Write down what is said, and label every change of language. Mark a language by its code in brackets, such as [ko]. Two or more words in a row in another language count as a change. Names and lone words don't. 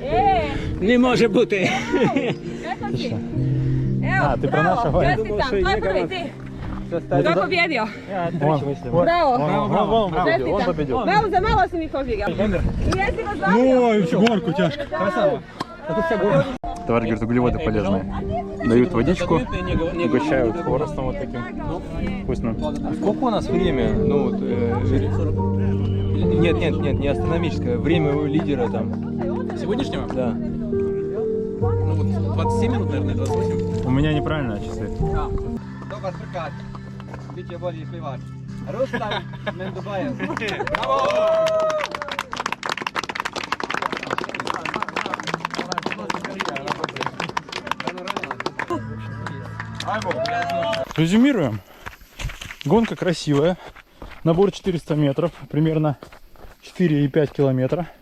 [uk] Не може бути. [ru] А, ты про нашего? [sr] Čestitam, to je prvi ti. Ko je pobjedio? Bravo. Он победил. Malo za malo si mi pobjegao. I jesi ga zvao? [ru] Ой, горку тяжко. Товарищ говорит, углеводы полезные. Дают водичку, угощают хворостом вот таким вкусным. Сколько у нас время? Ну, вот, нет, не астрономическое. Время у лидера там. Сегодняшнего? Да. Ну вот 27 минут, наверное, 28. У меня неправильные часы. [sr] Dobar trkač. Biće bolji plivač. Ruslan Mendubajev. [ru] Резюмируем. Гонка красивая. Набор 400 метров. Примерно 4,5 километра.